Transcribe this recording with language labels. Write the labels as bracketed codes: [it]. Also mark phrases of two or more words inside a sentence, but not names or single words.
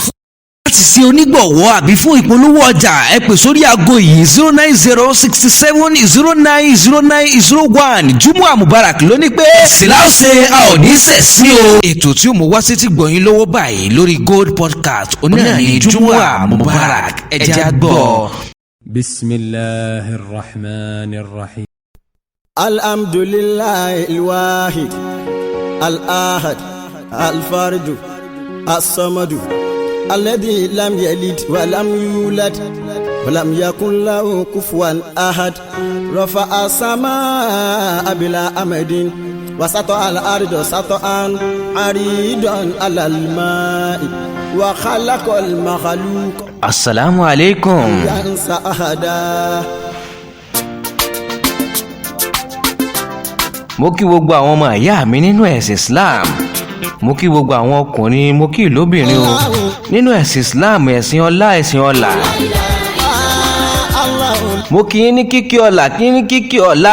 [yo] Láti ṣe onígbọ̀wọ́ àbí fún ìpolówó ọjà ẹ pè sórí aago yìí 09067090901. [ar] جمعة مبارك [yo] ló ní pé síláṣẹ a ò ní sẹ̀sí o. Ètò tí ó mú wá sí ti gbọ̀yìn lọ́wọ́ báyìí lórí Gold podcast onáà ní [ar] جمعة مبارك [yo] ẹ jẹ́ á gbọ́. [ar] بسم الله الرحمن الرحيم. الحمد لله الواحد الأحد الفرد الصمد الذي لم يلد ولم يولد ولم يكن له كفوا أحد رفع السماء بلا عمد وسطح الأرض سطحا عريضا على الماء وخلق المخلوق. السلام عليكم. ينسى أحدا. [yo] Mo kí gbogbo àwọn ọmọ ìyá mi nínú ẹ̀sìn Islam. Mo kí gbogbo àwọn ọkùnrin, mo kí lóbìnrin o. Nínú ẹ̀sìn Islam, ẹ̀sìn ọlá. Mo kí yín ní kíkí ọlá, kí ní kíkí ọlá.